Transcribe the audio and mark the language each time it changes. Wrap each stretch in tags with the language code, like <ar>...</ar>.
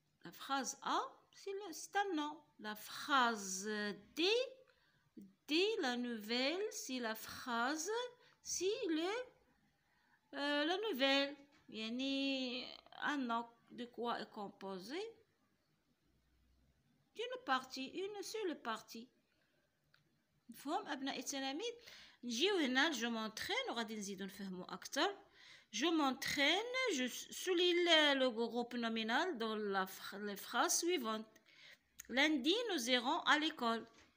<fr>La phrase A, c'est un nom. La phrase D, la nouvelle, c'est la phrase, c'est la nouvelle. Yani, un nom de quoi est composé? D'une partie, une seule partie.</fr> <ar>مفهوم أبناء التلاميذ؟ نجيو هنا جو مونترين وغادي نزيدو نفهمو أكتر.</ar> <fr>Je m'entraîne, je souligne le groupe nominal dans les phrases suivantes. Lundi, nous irons à l'école.</fr>